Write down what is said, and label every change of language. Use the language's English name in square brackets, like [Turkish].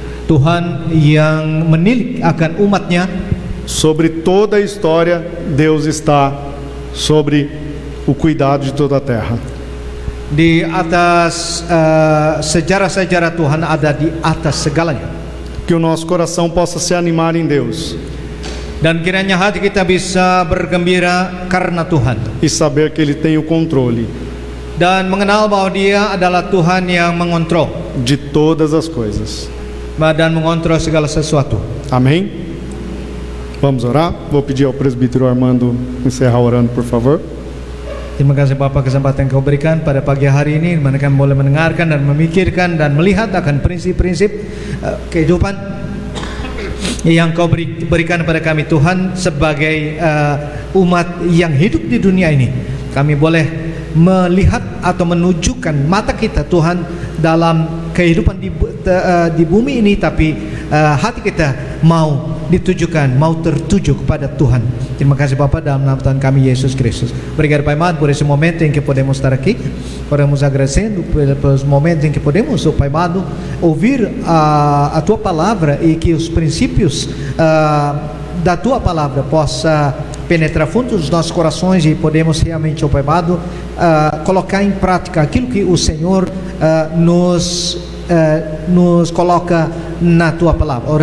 [Indonesian] Tuhan yang menilik akan umatnya. [Portuguese] Sobre toda a história, Deus está sobre o cuidado de toda a terra. [Indonesian] Di atas sejarah-sejarah Tuhan ada di atas segalanya. [Portuguese] Que o nosso coração possa se animar em Deus. [Indonesian] Dan kiranya hati kita bisa bergembira karena Tuhan. [Portuguese] E saber que Ele tem o controle. [Indonesian] Dan mengenal bahwa Dia adalah Tuhan yang mengontrol. [Portuguese] De todas as coisas. [Indonesian] Dan mengontrol segala sesuatu. [Portuguese] Amém? Vamos orar? Vou pedir ao presbítero Armando encerrar orando, por favor. [Indonesian] Terima kasih Bapak kesempatan yang kau berikan pada pagi hari ini, di mana kami boleh mendengarkan dan memikirkan dan melihat akan prinsip-prinsip kehidupan yang kau berikan kepada kami Tuhan sebagai umat yang hidup di dunia ini. Kami boleh melihat atau menunjukkan mata kita Tuhan dalam kehidupan di bumi ini, tapi hati kita mau ditujukan, mau tertuju kepada Tuhan. Terima kasih Bapak, dalam nama Tuhan kami Yesus Kristus. [Portuguese] Obrigado Pai amado por esse momento em que podemos estar aqui. Oramos agradecendo pelos momentos em que podemos, Pai amado, ouvir a Tua palavra e que os princípios da Tua palavra possa penetrar fundo nos nossos corações e podemos realmente, Pai amado, colocar em prática aquilo que o Senhor nos coloca na Tua palavra.